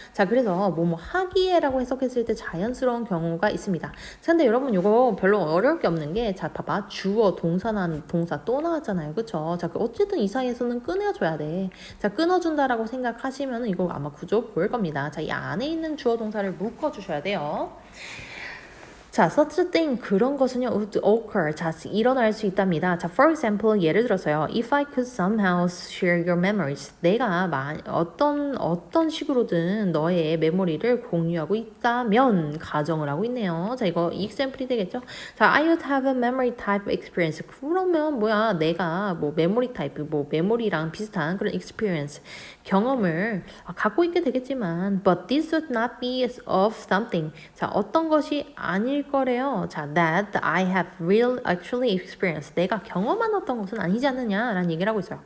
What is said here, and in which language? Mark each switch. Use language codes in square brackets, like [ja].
[ko] 자, 그래서 뭐뭐 하기에라고 해석했을 때 자연스러운 경우가 있습니다. 자, 근데 여러분 이거 별로 어려울 게 없는 게, 자, 봐봐. 주어, 동사나 동사 또 나왔잖아요. 그쵸? 자, 어쨌든 이 사이에서는 끊어줘야 돼. 자, 끊어준다라고 생각하시면 이거 아마 구조 보일 겁니다. 자, 이 안에 있는 주어 동사를 묶어주셔야 돼요. [en] 자, such a thing [ko] 그런 것은요 [en] would occur. [ko] 자, 일어날 수 있답니다. 자, [en] for example [ko] 예를 들어서요. [en] If I could somehow share your memories. [ko] 내가 어떤 식으로든 너의 메모리를 공유하고 있다면 가정을 하고 있네요. 자, 이거 example이 되겠죠? [en] 자, I would have a memory type experience. [ko] 그러면 뭐야? 내가 뭐 메모리 타입, 뭐 메모리랑 비슷한 그런 experience 경험을 갖고 있게 되겠지만 [en] but this would not be of something. [ko] 자, 어떤 것이 아닐 거래요. [en] 자, that I have actually experienced. [ko] 내가 경험한 어떤 것은 아니지 않느냐라는 얘기를 하고 있어요.